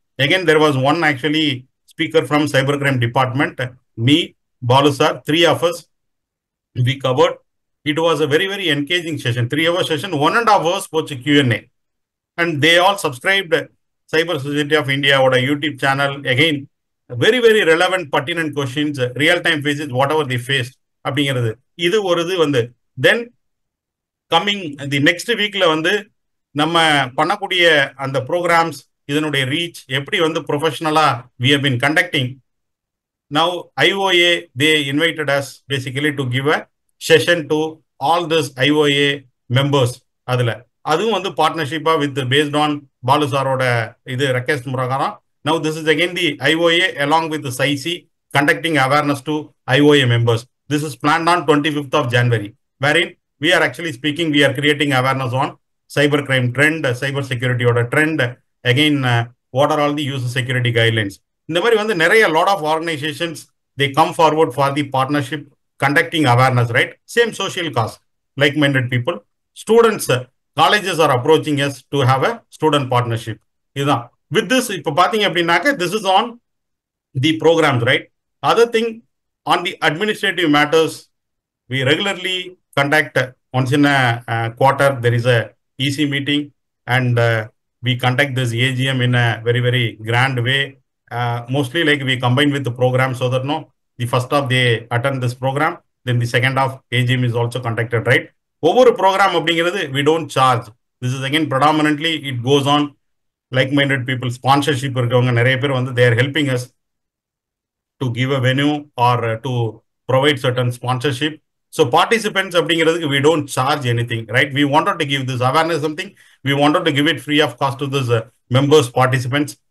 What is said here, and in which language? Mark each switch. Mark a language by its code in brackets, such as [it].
[en] Again, there was one actually speaker from cybercrime department, me, Balu sir, 3 of us, we covered. It was a very, very engaging session, 3-hour session, 1.5 hours for Q&A. And they all subscribed Cyber Society of India or a YouTube channel. Again, very, very relevant, pertinent questions, real-time phases, whatever they faced. [ta] அப்படிங்கிறது இது ஒரு இது வந்து [en] then coming the next வீக்ல [ta] வந்து நம்ம பண்ணக்கூடிய அந்த ப்ரோக்ராம்ஸ், இதனுடைய ரீச் எப்படி வந்து ப்ரொஃபஷனலா [en] we have been conducting. Now IOA, they invited us basically to give a session to all this IOA members. அதுவும் வந்து பார்ட்னர்ஷிப்பா with based on Balu சாரோட இது request பிரகாரம். Now this is again the IOA along with the SAICI conducting awareness to IOA members. This is planned on 25th of January, wherein we are actually speaking, we are creating awareness on cybercrime trend, cyber security order trend, again what are all the user security guidelines. [ta] இந்த மாதிரி வந்து நிறைய [en] lot of organizations, they come forward for the partnership conducting awareness, right? Same social cause, like-minded people. Students, colleges are approaching us to have a student partnership. இதுதான். With this, [ta] இப்போ பார்த்தீங்க அப்படின்னாக்க, [en] this is on the programs, right? Other thing, on the administrative matters, we regularly conduct once in a quarter, there is a EC meeting, and we conduct this AGM in a very, very grand way. Mostly like we combine with the program so that the first half they attend this program, then the second half AGM is also conducted, right? ஒவ்வொரு program அப்படிங்கிறது we don't charge. This is again predominantly it goes on like-minded people, sponsorship இருக்கவங்க நிறைய பேர் வந்து they are helping us to give a venue or to provide certain sponsorship. So participants அப்படிங்கிறதுக்கு we don't charge anything, right? We wanted to give this awareness something, we wanted to give it free of cost to this members, participants.